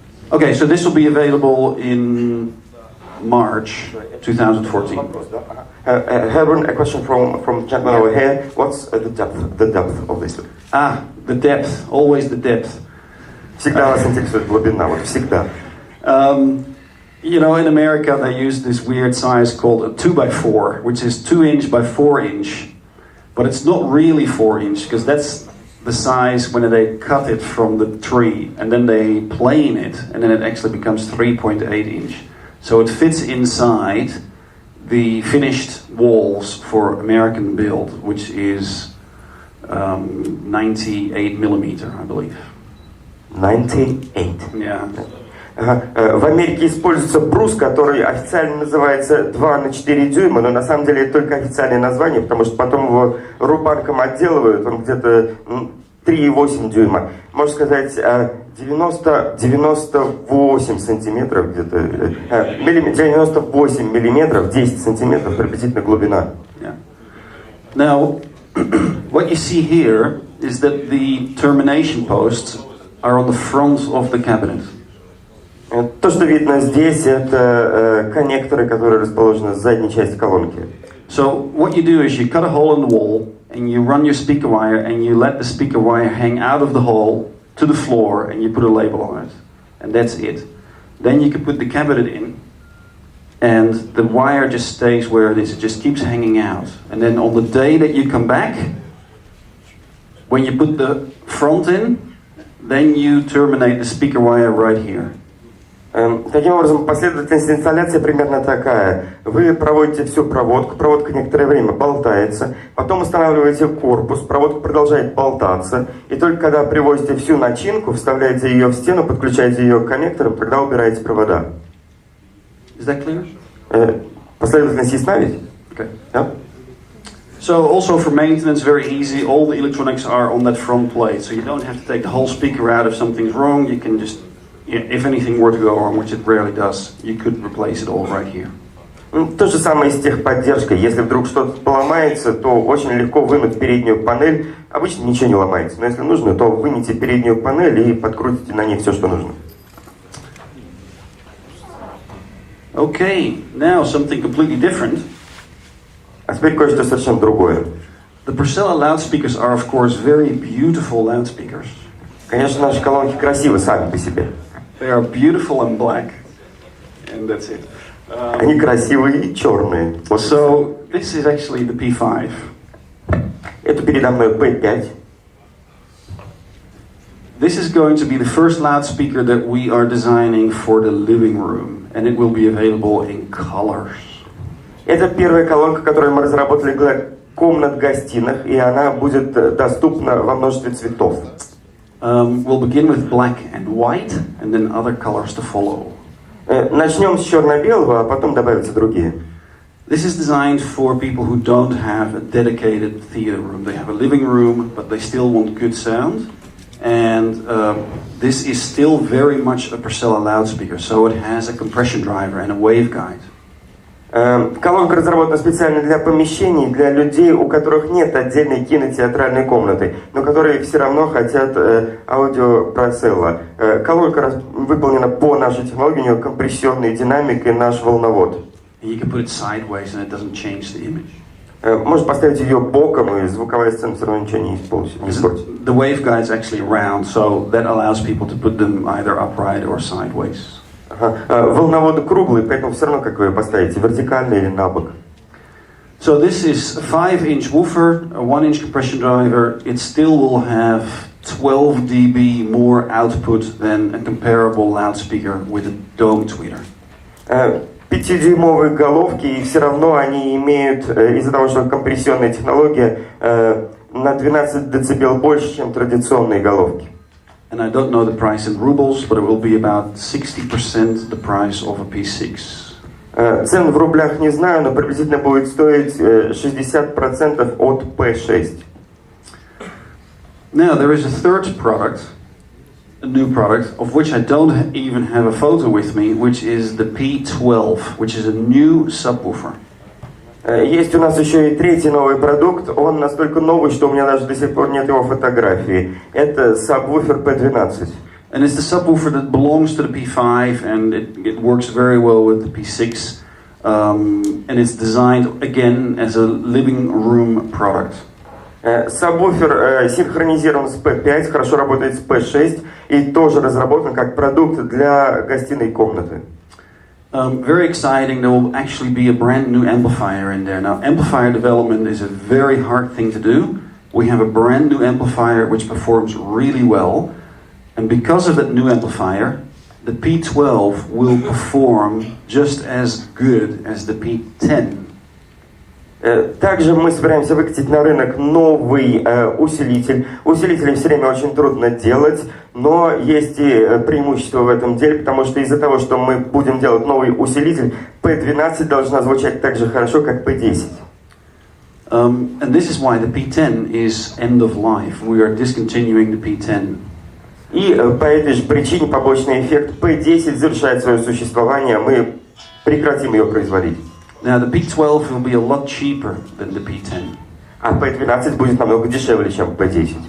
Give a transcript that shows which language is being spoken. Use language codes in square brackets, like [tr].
[en] Okay, so this will be available in March 2014. Gerben, a question from gentleman over here. What's the depth of this? The depth. Always the depth. [ru] Всегда вас интересует глубина, вот всегда. [en] You know, in America they use this weird size called a 2x4, which is 2-inch by 4-inch, but it's not really 4-inch because that's the size when they cut it from the tree and then they plane it, and then it actually becomes 3.8-inch. So it fits inside the finished walls for American build, which is 98 millimeter, I believe. 98. Yeah. [ru] В Америке используется брус, который официально называется 2 на 4 дюйма, но на самом деле это только официальное название, потому что потом его рубанком отделывают, он где-то 3,8 дюйма. Можно сказать 98 сантиметров где-то, 98 миллиметров, 10 сантиметров приблизительно глубина. [en] Yeah. Now, what you see here is that the termination posts are on the front of the cabinet. [ru] То, что видно здесь, это коннекторы, которые расположены в задней части колонки. [en] So what you do is you cut a hole in the wall and you run your speaker wire and you let the speaker wire hang out of the hole to the floor and you put a label on it. And that's it. Then you can put the cabinet in and the wire just stays where it is. It just keeps hanging out. And then on the day that you come back, when you put the front in, then you terminate the speaker wire right here. [ru] Таким образом, последовательность инсталляции примерно такая. Вы проводите всю проводку, проводка некоторое время болтается, потом устанавливаете корпус, проводка продолжает болтаться, и только когда привозите всю начинку, вставляете ее в стену, подключаете ее к коннекторам, тогда убираете провода. [en] Is that clear? [ru] Последовательность ясна ведь? [en] Okay. [ru] Да? [en] So also for maintenance, very easy. All the electronics are on that front plate, so you don't have to take the whole speaker out if something's wrong. You can just, if anything were to go wrong, which it rarely does, you could replace it all right here. [ru] То же самое и с техподдержкой. Если вдруг что-то поломается, то очень легко вынуть переднюю панель. Обычно ничего не ломается, но если нужно, то выните переднюю панель и подкрутите на ней все, что нужно. [en] Okay, now something completely different. [ru] А теперь кое-что совершенно другое. [en] The Procella loudspeakers are, of course, very beautiful loudspeakers. [ru] Конечно, наши колонки красивы сами по себе. [en] They are beautiful and black, and that's it. [ru] Они красивые и черные. Вот. [en] So this is actually the P5. [ru] Это передо мной P5. [en] This is going to be the first loudspeaker that we are designing for the living room, and it will be available in colors. [ru] Это первая колонка, которую мы разработали для комнат-гостиных, и она будет доступна во множестве цветов. [en] We'll begin with black and white, and then other colors to follow. [ru] Начнем с черно-белого, а потом добавятся другие. [en] This is designed for people who don't have a dedicated theater room. They have a living room, but they still want good sound. And this is still very much a Procella loudspeaker, so it has a compression driver and a waveguide. [ru] Колонка разработана специально для помещений, для людей, у которых нет отдельной кинотеатральной комнаты, но которые все равно хотят аудио Procella. Колонка выполнена по нашей технологии, у нее компрессионный динамик и наш волновод. [en] You can put it sideways and it doesn't change the image. [ru] Можно поставить ее боком, и звуковая сцена все равно ничего не испортит. [en] The waveguide is actually round, so that allows people to put them either upright or sideways. [ru] Волноводы круглые, поэтому все равно, как вы ее поставите, вертикально или на бок. [en] So this is a 5-inch woofer, a 1-inch compression driver. It still will have 12 dB more output than a comparable loudspeaker with a dome tweeter. [ru] 5-дюймовые головки, и все равно они имеют, из-за того, что компрессионная технология, на 12 дБ больше, чем традиционные головки. [en] And I don't know the price in rubles, but it will be about 60% the price of a P6. [ru] Цены в рублях не знаю, но приблизительно будет стоить 60% от P6. [en] Now there is a third product, a new product, of which I don't even have a photo with me, which is the P12, which is a new subwoofer. [ru] Есть у нас еще и третий новый продукт, он настолько новый, что у меня даже до сих пор нет его фотографии. Это сабвуфер P12. [en] And it's the subwoofer that belongs to the P5, and it works very well with the P6. And it's designed, again, as a living room product. [ru] Сабвуфер синхронизирован с P5, хорошо работает с P6 и тоже разработан как продукт для гостиной комнаты. [en] Very exciting, there will actually be a brand new amplifier in there. Now, amplifier development is a very hard thing to do. We have a brand new amplifier which performs really well. And because of that new amplifier, the P12 will perform just as good as the P10. [ru] Также мы собираемся выкатить на рынок новый усилитель. Усилители все время очень трудно делать, но есть и преимущество в этом деле, потому что из-за того, что мы будем делать новый усилитель, P12 должна звучать так же хорошо, как P10. [en] And this is why the P10 is end of life. We are discontinuing the P10. [ru] И по этой же причине побочный эффект P10 завершает свое существование, мы прекратим ее производить. [en] Now the P12 will be a lot cheaper than the P10. [ru] А P12 будет намного дешевле, чем P10.